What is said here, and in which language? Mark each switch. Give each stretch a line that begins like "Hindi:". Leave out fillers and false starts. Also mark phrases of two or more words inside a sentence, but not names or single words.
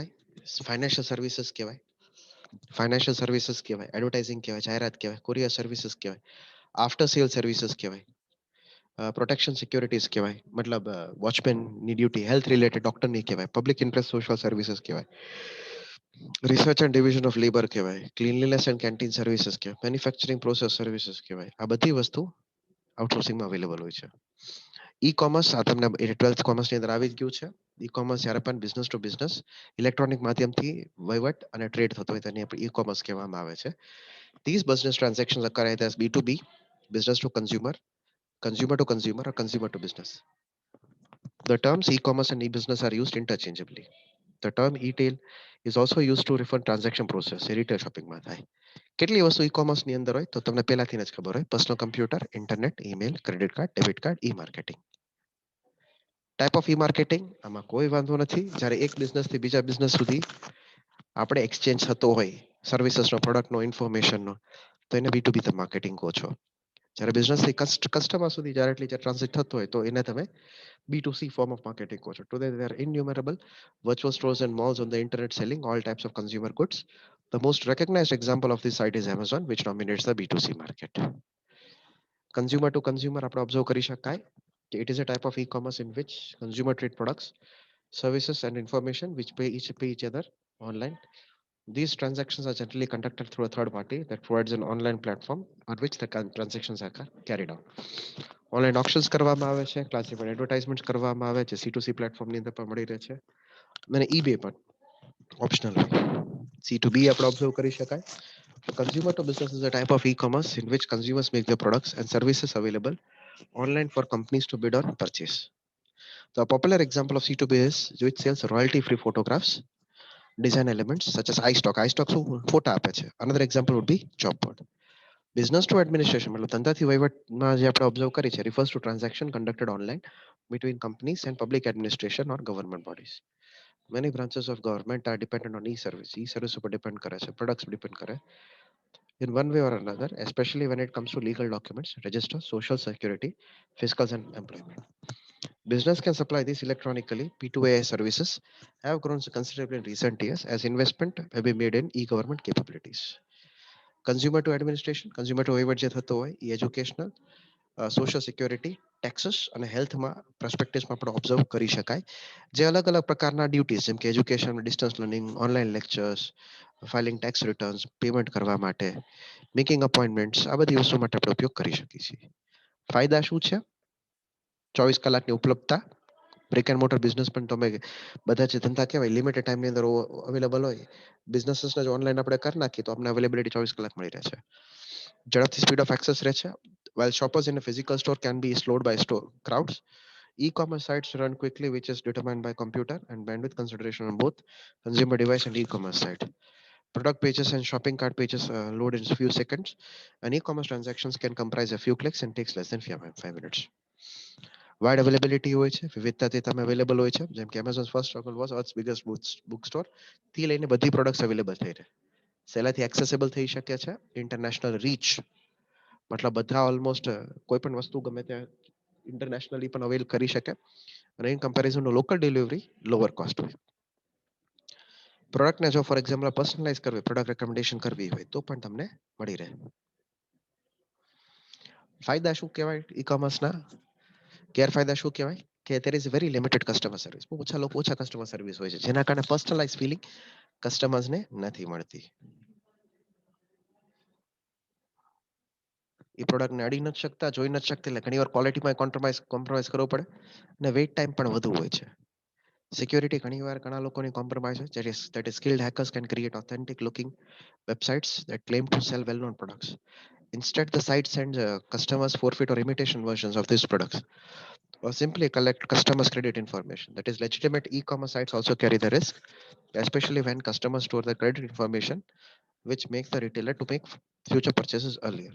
English: financial services
Gujarati: કહેવાય,
English: financial services
Gujarati: કહેવાય, એડવર્ટાઇઝિંગ કહેવાય, જાહેરાત કહેવાય,
English: courier services
Gujarati: કહેવાય,
English: after sale services
Gujarati: કહેવાય,
English: protection securities
Gujarati: કહેવાય, મતલબ
English: watchman's duty, health related
Gujarati: ડોક્ટરની કહેવાય,
English: public interest social services
Gujarati: કહેવાય,
English: research and division of labour
Gujarati: કહેવાય,
English: cleanliness and canteen services
Gujarati: કહેવાય,
English: manufacturing process services
Gujarati: કહેવાય. આ બધી વસ્તુ આઉટસોર્સિંગમાં અવેલેબલ હોય છે. ઈ કોમર્સ આ તમને 12th કોમર્સની અંદર આવી જ ગયું છે. ઈ કોમર્સ જ્યારે પણ
English: business to business electronic
Gujarati: માધ્યમથી વહીવટ અને ટ્રેડ થતો હોય તેને ઈ કોમર્સ કહેવામાં આવે છે.
English: These business transactions occur either as B2B, business to consumer, consumer to consumer, or consumer to business. The terms e-commerce and e-business are used interchangeably. The term e-tail is also used to refer transaction process
Gujarati: એ રિટેલ શોપિંગમાં થાય. કેટલી વસ્તુ ઈ-કોમર્સ ની અંદર હોય તો તમને પહેલાથી જ ખબર હોય.
English: personal computer, internet, email, credit card, debit card, e-marketing. type of e-marketing
Gujarati: આમાં કોઈ વાંધો નથી. જ્યારે એક બિઝનેસ થી બીજા બિઝનેસ સુધી આપણે એક્સચેન્જ થતો હોય સર્વિસીસનો, પ્રોડક્ટનો, ઇન્ફોર્મેશનનો, તો એને B2B તમે માર્કેટિંગ કહો છો. જ્યારે બિઝનેસ થી કસ્ટમર સુધી ડાયરેક્ટલી જે ટ્રાન્ઝેક્ટ થતો હોય તો એને તમે
English: B2C form of marketing
Gujarati: કહો છો.
English: Today there are innumerable virtual stores and malls on the internet selling all types of consumer goods. The most recognized example of this site is Amazon, which dominates the B2C market. Consumer to consumer
Gujarati: આપણે observe કરી શકાય કે
English: it is a type of e-commerce in which consumer trade products, services and information which pay each other online. These transactions are generally conducted through a third party that provides an online platform on which the transactions are carried out. online options
Gujarati: કરવામાં આવે છે,
English: classified advertisement
Gujarati: કરવામાં આવે છે, C2C પ્લેટફોર્મની અંદર પણ મળી રહે છે અને eBay પણ ઓપ્શનલ હોય. C2B આપણે ઓબ્ઝર્વ કરી શકાય.
English: Consumer to business is a type of e-commerce in which consumers make their products and services available online for companies to bid on purchase. The popular example of C2B is which sells royalty-free photographs, design elements such as iStock.
Gujarati: iStock શું ફોટા આપે છે.
English: Another example would be job board. Business to administration
Gujarati: મતલબ ધંધાથી વહીવટમાં જે આપણે ઓબ્ઝર્વ કરી છે
English: refers to transaction conducted online between companies and public administration or government bodies. Many branches of government are dependent on e-service.
Gujarati: E-service ઉપર depend કરે છે,
English: products depend કરે in one way or another, especially when it comes to legal documents, register, social security, fiscals and employment. Business can supply these electronically. P2A services have grown considerably in recent years as investment have been made in e-government capabilities. Consumer to administration, consumer to
Gujarati: વહીવટ જે થતો હોય એ
English: educational, social security, taxes
Gujarati: અને હેલ્થમાં પ્રસ્પેક્ટિવ્સમાં આપણે ઓબ્ઝર્વ કરી શકાય જે અલગ અલગ પ્રકારના ડ્યુટીઝ જેમ કે એજ્યુકેશન,
English: distance learning, online lectures, filing tax returns, payment
Gujarati: કરવા માટે,
English: making appointments
Gujarati: આ બધી વસ્તુ માટે આપણે ઉપયોગ કરી શકીએ છીએ. ફાયદા શું છે? 24 કલાકની ઉપલબ્ધતા.
English: brick and mortar business
Gujarati: પણ તમે બધા જે ધંધા કહેવાય
English: limited time
Gujarati: અંદર અવેલેબલ હોય, બિઝનેસીસને જો ઓનલાઈન આપણે કરી નાખીએ તો આપણે અવેલેબિલિટી 24 કલાક મળી રહે છે. ઝડપથી
English: speed of access
Gujarati: રહે છે.
English: While shoppers in a physical store can be slowed by store crowds, e-commerce sites run quickly, which is determined by computer and bandwidth consideration on both consumer device and e-commerce site. Product pages and shopping cart pages load in a few seconds, and e-commerce transactions can comprise a few clicks and takes less than 5 minutes. Wide availability
Gujarati: હોય છે, વિવિધતાથી તમે અવેલેબલ હોય છે, જેમ કે
English: Amazon's first struggle was Earth's biggest bookstore
Gujarati: થી લઈને બધી પ્રોડક્ટ્સ અવેલેબલ થઈ રહે, સહેલાથી એક્સેસિબલ થઈ શકે છે.
English: international reach
Gujarati: મતલબ બધા ઓલમોસ્ટ કોઈ પણ વસ્તુ ગમે ત્યાં ઇન્ટરનેશનલી પણ અવેલ કરી શકે અને
English: in comparison to local delivery lower cost
Gujarati: હોય. પ્રોડક્ટને જો
English: for example
Gujarati: પર્સનલાઇઝ કરવી,
English: product recommendation
Gujarati: કરવી હોય તો પણ તમને મળી રહે. ફાયદા શું કહેવાય ઈ કોમર્સના? ગેરફાયદા શું કહેવાય કે
English: there is very limited customer service.
Gujarati: બહુ ઓછા લોકો ઓછા કસ્ટમર સર્વિસ હોય છે જેના કારણે
English: personalised feeling
Gujarati: કસ્ટમર્સને નથી મળતી. એ પ્રોડક્ટને અડી નથી શકતા, જોઈ નથી શકતા, એટલે ઘણીવાર ક્વોલિટીમાં કોમ્પ્રોમાઇઝ કરવો પડે અને વેઇટ ટાઈમ પણ વધુ હોય છે. સિક્યોરિટી ઘણીવાર ઘણા લોકોની કોમ્પ્રોમાઇઝ હોય
English: that is skilled hackers can create authentic looking websites that claim to sell well known products. Instead, the site sends customers forfeit or imitation versions of these products or simply collect customers' credit information. That is, legitimate e-commerce sites also carry the risk, especially when customers store their credit information, which makes the retailer to make future purchases earlier.